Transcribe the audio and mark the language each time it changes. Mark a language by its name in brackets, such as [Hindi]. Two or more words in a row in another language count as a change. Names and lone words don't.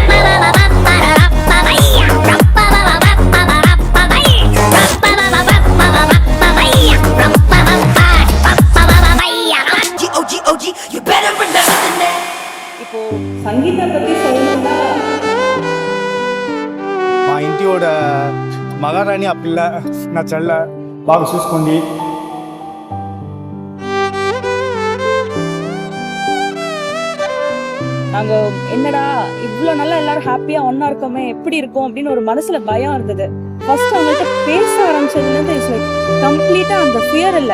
[Tamil] இப்போ சங்கீதா பற்றி சொல்லணும்னா, [Telugu] మా ఇంటిயோட మహారాణి ఆ పిల్ల నా చెల్ల బాగా చూసుకోండి. [Tamil] நாங்கள் என்னடா இவ்வளோ நல்லா எல்லாரும் ஹாப்பியாக ஒன்றா இருக்கோமே, எப்படி இருக்கும் அப்படின்னு ஒரு மனசில் பயம் இருந்தது. ஃபர்ஸ்ட் அவங்கள்ட்ட பேச ஆரம்பிச்சதுலேருந்து [English] it's like [Tamil] கம்ப்ளீட்டாக அந்த ஃபியர் இல்லை.